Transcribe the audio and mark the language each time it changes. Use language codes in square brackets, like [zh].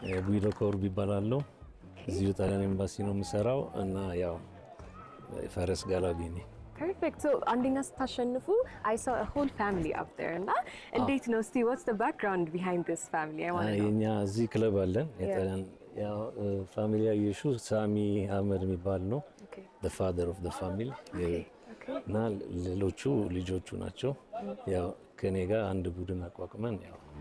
[am] ዊሎ ኮርብ ይባላል። እዚሁ ጣሊያን ኤምባሲ ነው የምሰራው እና ያው ፈረስ ጋላቢ ነኝ። [en] Perfect. So [am] አንደኛ ስታሸንፉ [en] I saw a whole family up there. [am] እና እንዴት ነው? እስቲ [en] what's the background behind this family? I want to know. [am] የኛ እዚህ ክለብ አለን የጣሊያን ያው ፋሚሊ ያየሹ ሳሚ አህመድ የሚባል ነው። [en] the father of the family. [am] እና ሌሎቹ ልጆቹ ናቸው። ያው ከኔ ጋር አንድ ቡድን አቋቁመን ያው